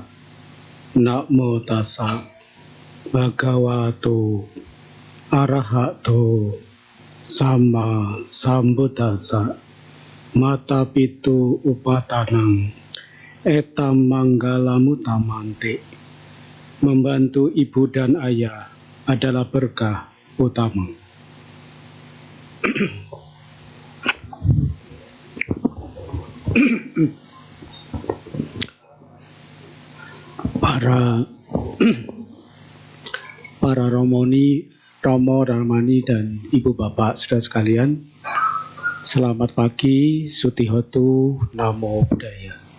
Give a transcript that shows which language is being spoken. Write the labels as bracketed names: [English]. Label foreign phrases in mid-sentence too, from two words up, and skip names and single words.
[Pali] Namo tassa Bhagavato Arahato Sama Sambuddhassa. Mata pitu upatanang etam manggalamutamante. [Indonesian] Membantu ibu dan ayah adalah berkah utama. Para Romoni, Romo, Ramani, dan Ibu Bapak saudara sekalian, selamat pagi, [Pali] Sutihotu, Namo Buddhaya.